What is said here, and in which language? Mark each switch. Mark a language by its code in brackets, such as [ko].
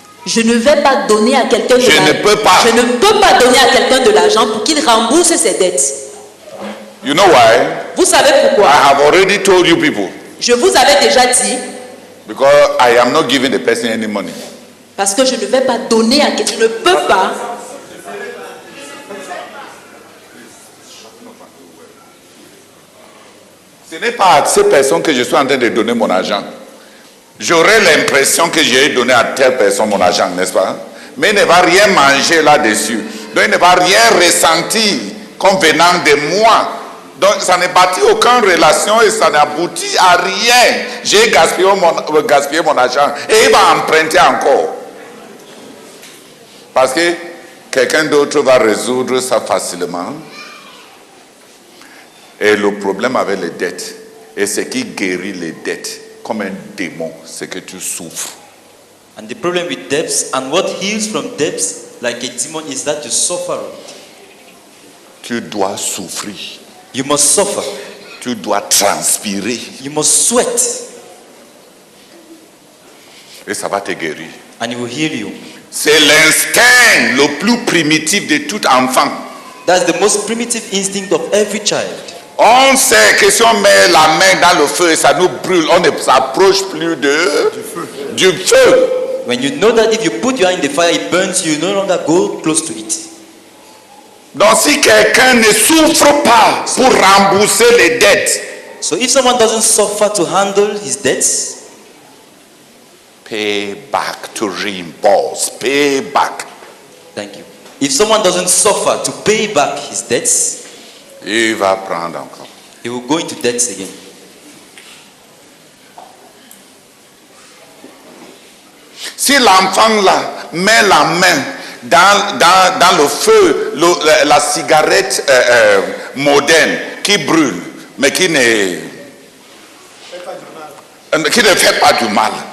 [fr] Je ne vais pas donner à quelqu'un de l'argent. Je ne peux pas donner à quelqu'un de l'argent pour qu'il rembourse ses dettes. [en] You know why? [fr] Vous savez pourquoi? [en] I have already told you people. [fr] Je vous avais déjà dit. [en] Because I am not giving the person any money. [fr] Parce que je ne vais pas donner à quelqu'un. Je ne peux pas. Ce n'est pas à ces personnes que je suis en train de donner mon argent. J'aurais l'impression que j'ai donné à telle personne mon argent, n'est-ce pas? Mais il ne va rien manger là-dessus. Donc il ne va rien ressentir comme venant de moi. Donc ça ne bâtit aucune relation et ça n'aboutit à rien. J'ai gaspillé mon argent et il va emprunter encore. Parce que quelqu'un d'autre va résoudre ça facilement. Et le problème avec les dettes, et ce qui guérit les dettes comme un démon, c'est que tu souffres. [en] And the problem with debts and what heals from debts like a demon is that you suffer. [fr] Tu dois souffrir. [en] You must suffer. [fr] Tu dois transpirer. [en] You must sweat. [fr] Et ça va te guérir. [en] And it will heal you. [fr] C'est l'instinct le plus primitif de tout enfant. [en] That's the most primitive instinct of every child. [fr] On sait que si on met la main dans le feu, ça nous brûle. On ne s'approche plus du feu. [en] When you know that if you put your hand in the fire, it burns you, no longer go close to it. [fr] Donc si quelqu'un ne souffre pas pour rembourser les dettes, [en] so if someone doesn't suffer to handle his debts, pay back, to reimburse, pay back. Thank you. If someone doesn't suffer to pay back his debts, [fr] il va prendre encore. [en] he will go into debts again. [fr] Si l'enfant là met la main dans le feu, la cigarette moderne qui brûle, mais qui ne fait pas du mal.